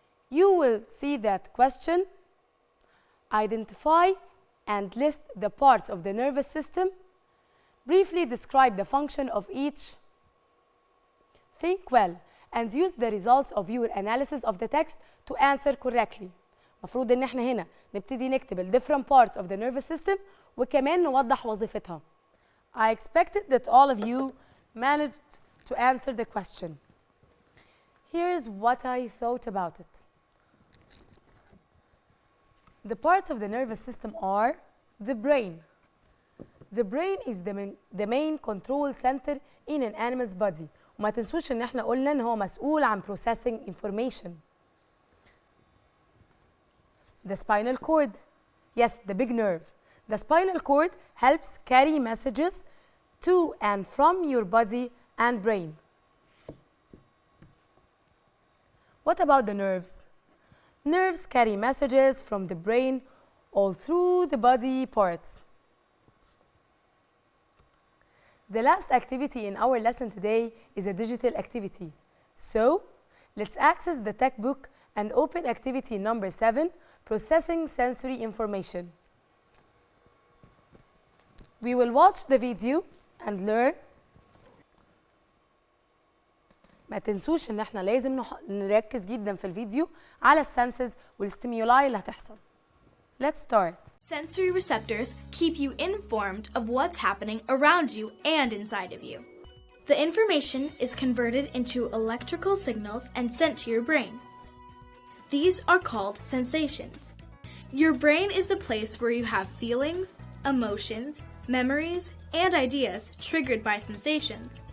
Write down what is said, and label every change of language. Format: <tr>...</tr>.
<en>You will see that question. Identify and list the parts of the nervous system. Briefly describe the function of each. Think well and use the results of your analysis of the text to answer correctly.</en> <ar>مفروض ان احنا هنا نبتدي نكتب ال</ar> <en>different parts of the nervous system</en> <ar>وكمان نوضح وظيفتها.</ar> <en>I expected that all of you managed to answer the question. Here's what I thought about it. The parts of the nervous system are the brain. The brain is the main control center in an animal's body.</en> <ar>وما تنسوش ان احنا قلنا ان هو مسؤول عن</ar> <en>processing information. The spinal cord. Yes, the big nerve. The spinal cord helps carry messages to and from your body and brain. What about the nerves? Nerves carry messages from the brain all through the body parts. The last activity in our lesson today is a digital activity. So, let's access the textbook and open activity number 7, Processing Sensory Information. We will watch the video and learn.</en> <ar>ما تنسوش ان احنا لازم نركز جدا في الفيديو على السنسز والستيمولاي اللي هتحصل.</ar> <en>Let's start. Sensory receptors keep you informed of what's happening around you and inside of you. The information is converted into electrical signals and sent to your brain. These are called sensations. Your brain is the place where you have feelings, emotions, memories, and ideas triggered by sensations.</en>